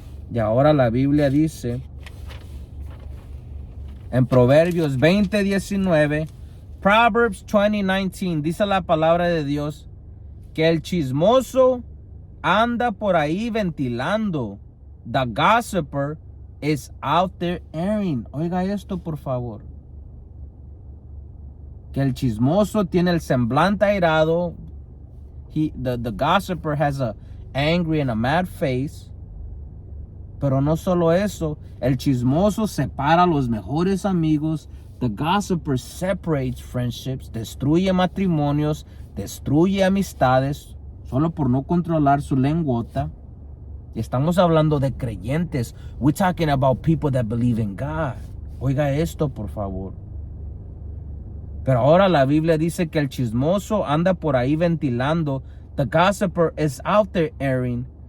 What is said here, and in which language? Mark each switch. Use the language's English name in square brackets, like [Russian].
[Spanish] Y ahora la Biblia dice en Proverbios 20:19, Proverbs 20:19, dice la palabra de Dios que el chismoso anda por ahí ventilando. [English] The gossiper is out there airing. [Spanish] Oiga esto, por favor. Que el chismoso tiene el semblante airado. [English] The gossiper has a angry and a mad face. [Spanish] Pero no solo eso, el chismoso separa a los mejores amigos. [English] The gossiper separates friendships, [Spanish] destruye matrimonios, destruye amistades, solo por no controlar su lenguota. Y estamos hablando de creyentes. [English] We're talking about people that believe in God. [Spanish] Oiga esto, por favor. Pero ahora la Biblia dice que el chismoso anda por ahí ventilando. [English] The gossiper is out there airing.